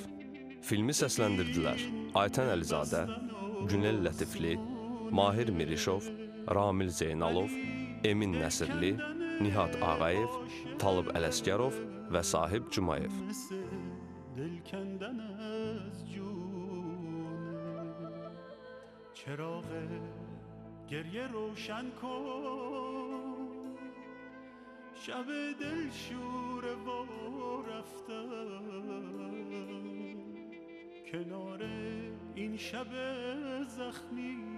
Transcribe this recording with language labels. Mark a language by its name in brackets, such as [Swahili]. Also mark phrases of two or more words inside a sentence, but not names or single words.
[Azerbaijani] Filmi səsləndirdilər Aytən Əlizadə, Günel Lətifli, Mahir Mirişov, Ramil Zeynalov, Emin Nəsirli, Nihat Ağayev, Talib Ələsgərov və Sahib Cumayev. [Persian] گریه روشن کن شب دل شوره و رفتم کنار این شب زخمی